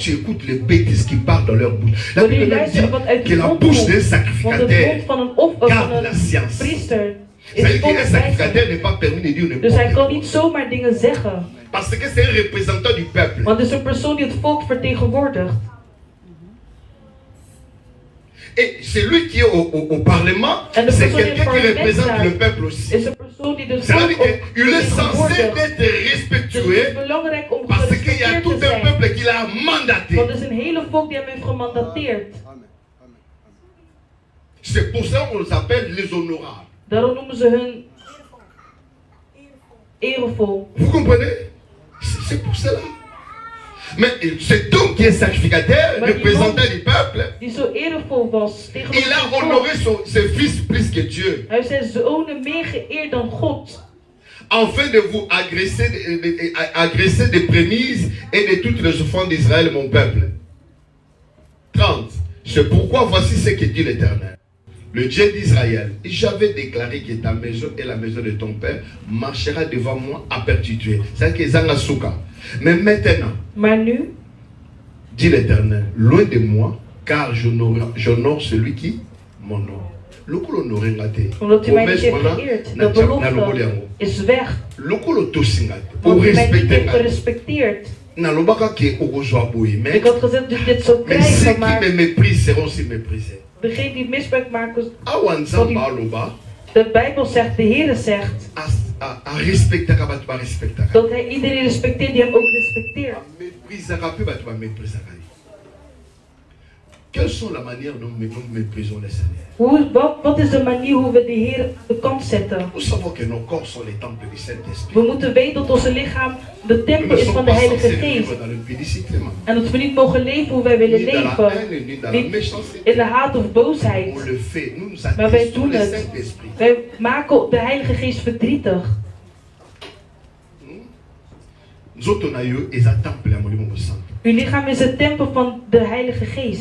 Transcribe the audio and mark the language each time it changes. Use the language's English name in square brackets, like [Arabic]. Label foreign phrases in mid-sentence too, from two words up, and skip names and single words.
[Dutch] Wanneer je luistert wat uit de mond komt, want het mond van een priester is dus hij kan niet zomaar dingen zeggen. Want het is een persoon die het volk vertegenwoordigt. [French] Et celui qui est au parlement, c'est quelqu'un qui représente le peuple aussi. Il est censé être respectué parce qu'il y a tout un peuple qui l'a mandaté. C'est pour ça qu'on les appelle les honorables. [Dutch] Daarom noemen ze hun eervol. [French] Vous comprenez? C'est pour cela. Mais cet homme qui est sacrificateur, représentant du peuple, il a honoré ses fils plus que Dieu. Afin de vous agresser des prémices et de toutes les offrandes d'Israël, mon peuple. 30. C'est pourquoi voici ce que dit l'Éternel. Le Dieu d'Israël, j'avais déclaré que ta maison et la maison de ton père marchera devant moi à perpétuer. C'est que Zanga Souka. Mais maintenant, dit l'Éternel, loin de moi, car j'honore celui qui m'honore. [Dutch] Omdat u mij niet heeft geëerd, de belofte is weg. Want u mij niet heeft gerespecteerd. Ik had gezegd dat je dit zou krijgen, maar degene die misbruik maken, de Bijbel zegt, de Heer zegt, dat hij iedereen respecteert die hem ook respecteert. [French] Quelles sont la manière dont nous méprisons les Seigneurs? [Dutch] Wat is de manier hoe we de Heer de kant zetten? [French] Nous savons que nos corps sont les temples du Saint-Esprit. [Dutch] We moeten weten dat onze lichaam de tempel is van de Heilige Geest. En dat we niet mogen leven hoe wij willen leven. Niet in de haat of boosheid. Maar wij doen het. Wij maken de Heilige Geest verdrietig. Uw lichaam is het tempel van de Heilige Geest.